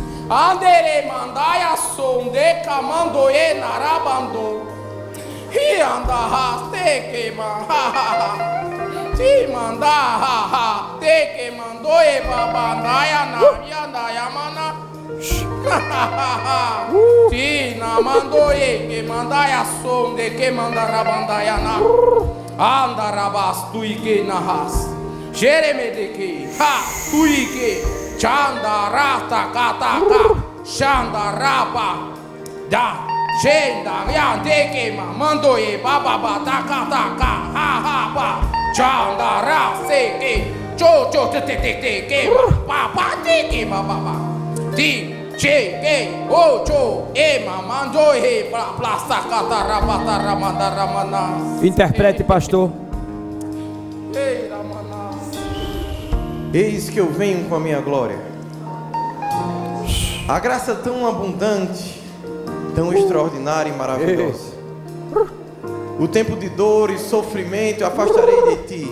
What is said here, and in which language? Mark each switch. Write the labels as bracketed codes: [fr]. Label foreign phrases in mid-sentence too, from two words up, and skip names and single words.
[pt] Andere mandaya sonde kamandoye narabando. He anda ha teke man ha ha ha. Ti manda ha ha teke mandoye babandaya na yanda yamana. Ti na mandoye que mandaya sonde que manda rabandaya na. Anda rabas tuike na has. Jeremedeke ha tuike. Chanda rata kataka. Chanda rapa da. Chenda yandeke ma mandoye baba bataka taka ha ha ba. Chanda ra seke. Cho cho te te te te ke ma pa teke ma baba. Ti che ke o cho e ma mandoye pra plasta kata rabata ramanda ramana. Interprete, pastor. Ei ramana. Eis que eu venho com a minha glória. A graça tão abundante, tão extraordinária e maravilhosa. O tempo de dor e sofrimento eu afastarei de ti.